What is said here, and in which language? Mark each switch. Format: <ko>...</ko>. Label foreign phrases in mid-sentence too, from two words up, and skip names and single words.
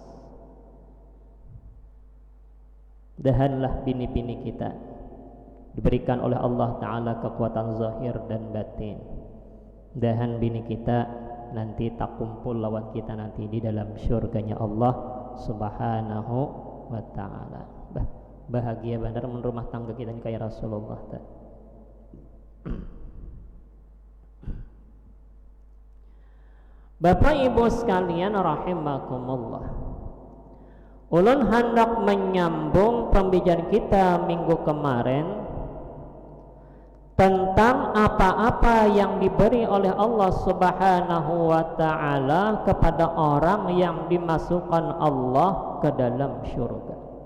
<bjn>Dahanlah bini-bini kita, diberikan oleh Allah Ta'ala kekuatan zahir dan batin. Mudahan bini kita nanti tak kumpul lawan kita nanti di dalam syurganya</bjn> <ar>Allah Subhanahu wa Ta'ala.</ar> <bjn>Bahagia benar rumah tangga kita kayak Rasulullah.</bjn> <id>Bapak Ibu sekalian rahimakumullah, ulun hendak menyambung pembicaraan kita minggu kemarin tentang apa-apa yang diberi oleh</id> <ar>Allah Subhanahu wa Ta'ala</ar> <id>kepada orang yang dimasukkan Allah ke dalam syurga.</id>